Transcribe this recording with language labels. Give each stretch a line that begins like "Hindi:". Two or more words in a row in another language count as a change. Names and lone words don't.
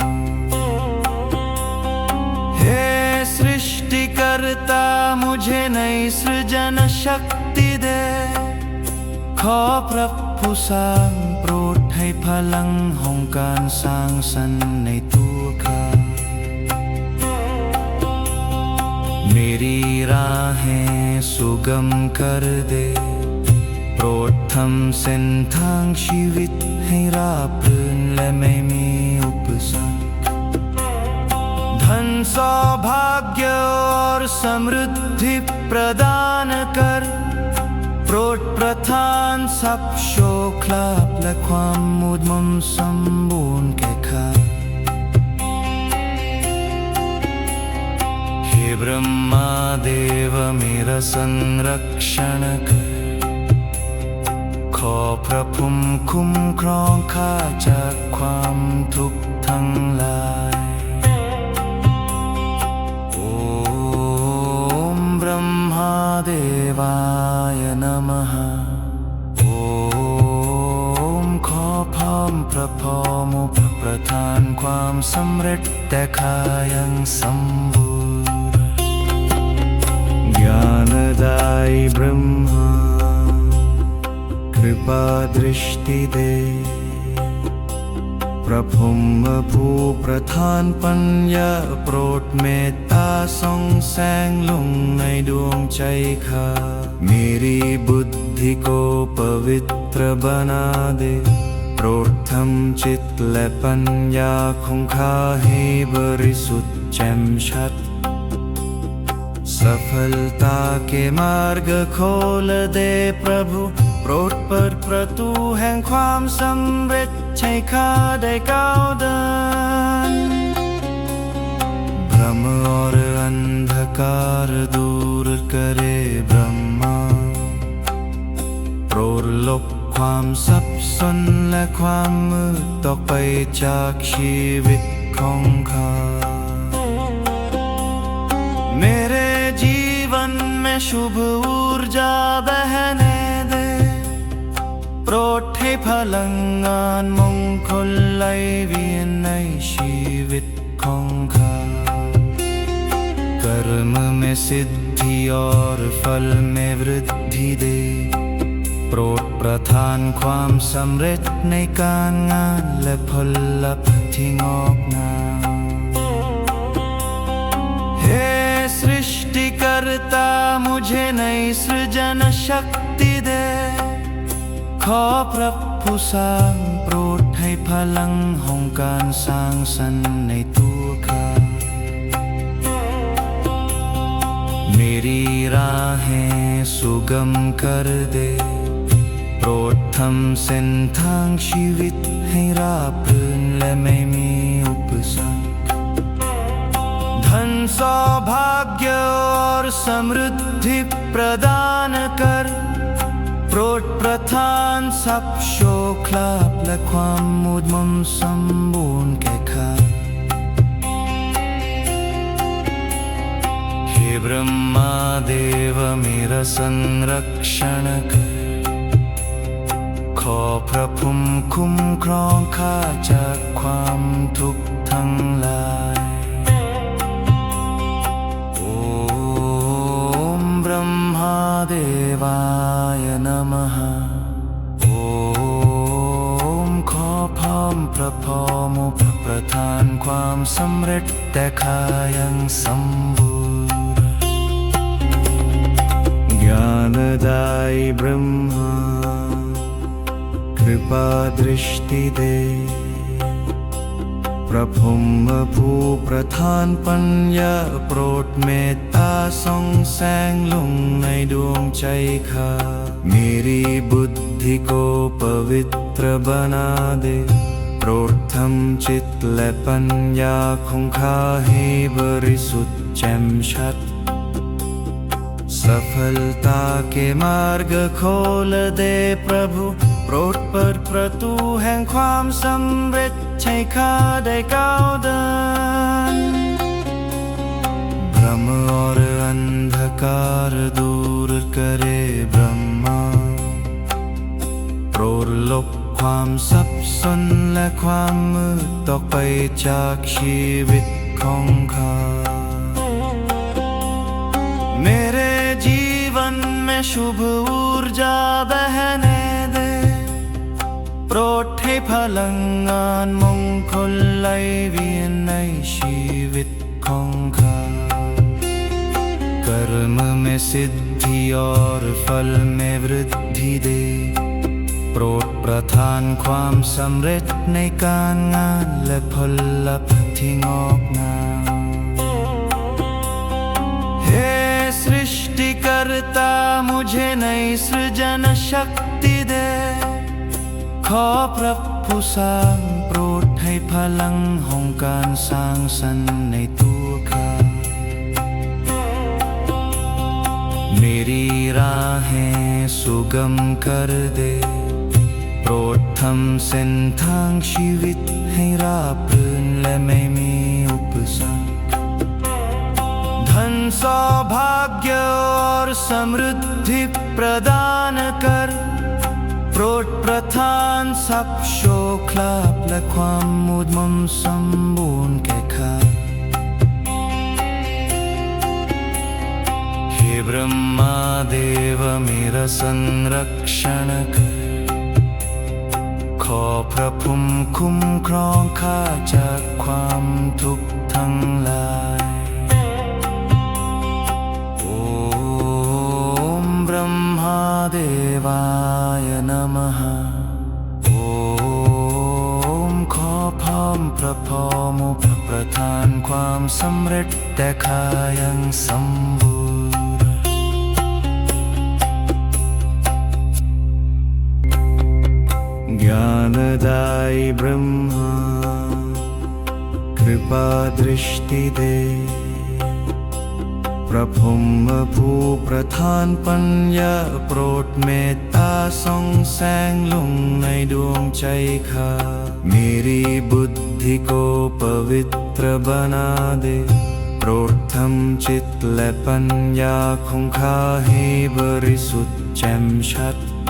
Hindi: हे सृष्टिकर्ता मुझे नई सृजन शक्ति दे
Thai: ขอพระผู้สร้างโปรดให้พลังแห่งการสร้างสรรค์ในตัวข้า
Hindi: मेरी राहें सुगम कर दे
Thai: โปรดทำเส้นทางชีวิตให้ราบรื่นและไม่มีอุปสรรค
Hindi: धन सौभाग्य और समृद्धि प्रदान कर
Thai: โปรดประทานทรัพย์โชคลาภและความมุดมนสมบูรณ์แก่ข้า
Hindi: हे ब्रह्मा देव मेरा संरक्षण कर
Thai: ขอพระภูมิคุ้มครองข้าจากความทุกข์ทั้งหลาย
Sanskrit: ओम ब्रह्म देवाय नमः महा ओम
Thai: ขอพร้อมพระพรหมประทานความสำเร็จแต่ข้ายังสมบูรณ์
Hindi: ज्ञानदायी ब्रह्मा कृपा दृष्टि दे
Thai: พระพรหมผู้ประทานปัญญาโปรดเมตตาส่องแสงลงในดวงใจข้า
Hindi: मेरी बुद्धि को पवित्र बना दे
Thai: โปรดทำจิตและปัญญาของข้าให้บริสุทธิ์แจ่มชัด
Hindi: सफलता के मार्ग खोल दे प्रभु
Thai: โปรดเปิดประตูแห่งความสำเร็จให้ข้าได้ก้าวเดิน
Hindi: भ्रम और अंधकार दूर करे ब्रह्मा
Thai: โปรดลบความสับสนและความมืดออกไปจากชีวิตของข้า
Hindi: मेरे जीवन में शुभ ऊर्जा बहने दे
Thai: โปรดให้พลังงานมงคลไหลเวียนในชีวิตของข้า
Hindi: कर्म में सिद्धि और फल में वृद्धि दे
Thai: โปรดประทานความสำเร็จในการงานและผลลัพธ์ที่งอกงาม
Hindi: सृष्टिकर्ता मुझे नई सृजन शक्ति दे
Thai: ขอพระผู้สร้างโปรดให้พลังแห่งการสร้างสรรค์ในตัวข้า
Hindi: मेरी राहें सुगम कर दे
Thai: โปรดทำเส้นทางชีวิตให้ราบรื่นและไม่มีอุปสรรค
Hindi: धन सौभाग्य और समृद्धि प्रदान कर
Thai: โปรดประทานทรัพย์โชคลาภและความมุดมนสมบูรณ์แก่ข้า
Hindi: हे ब्रह्मा देव मेरा संरक्षण कर
Thai: ขอพระภูมิคุ้มครองข้าจากความทุกข์ทั้งหลาย
Sanskrit: देवाय नमः महा ओम
Thai: ขอพร้อมพระพรหมประทานความสำเร็จแต่ข้ายังสมบูรณ์
Hindi: ज्ञानदायी ब्रह्मा कृपा दृष्टि दे
Thai: พระพรหมผู้ประทานปัญญาโปรดเมตตาส่องแสงลงในดวงใจข้า
Hindi: मेरी बुद्धि को पवित्र बना दे
Thai: โปรดทำจิตและปัญญาของข้าให้บริสุทธิ์แจ่มชัด
Hindi: सफलता के मार्ग खोल दे प्रभु
Thai: โปรดเปิดประตูแห่งความสำเร็จให้ข้าได้ก้าวเดิน
Hindi: भ्रम और अंधकार दूर करे ब्रह्मा
Thai: โปรดลบความสับสนและความมืดออกไปจากชีวิตของข้า
Hindi: मेरे जीवन में शुभ ऊर्जा बहने दे
Thai: โปรดให้พลังงานมงคลไหลเวียนในชีวิตของข้า
Hindi: कर्म में सिद्धि और फल में वृद्धि दे
Thai: โปรดประทานความสำเร็จในการงานและผลลัพธ์ที่งอกงาม
Hindi: सृष्टिकर्ता मुझे नई सृजन शक्ति दे
Thai: ขอพระผู้สร้างโปรดให้พลังแห่งการสร้างสรรค์ในตัวข้า
Hindi: मेरी राहें सुगम कर दे
Thai: ทำเส้นทางชีวิตให้ราบรื่นและไม่มีอุปสรรค
Hindi: धन सौभाग्य और समृद्धि प्रदान कर
Thai: โปรด ประทานทรัพย์โชคลาภและความอุดมสมบูรณ์แก่ข้า
Hindi: हे ब्रह्मा देव मेरा संरक्षण कर
Thai: ขอพระภูมิคุ้มครองข้าจากความทุกข์ทั้งหลาย
Sanskrit: देवाय नमः
Thai: โอมขอพร้อมพระพรพระประทานความสำเร็จแต่ข้ายังสมบูรณ์
Hindi: ญาณ दायी ब्रह्मा कृपा दृष्टि दे
Thai: พระพรหมผู้ประทาน ปัญญาโปรดเมตตาส่องแสงลงในดวงใจข้า
Hindi: मेरी बुद्धि को पवित्र बना दे
Thai: โปรดทำจิตและปัญญาของข้าให้บริสุทธิ์แจ่มชัด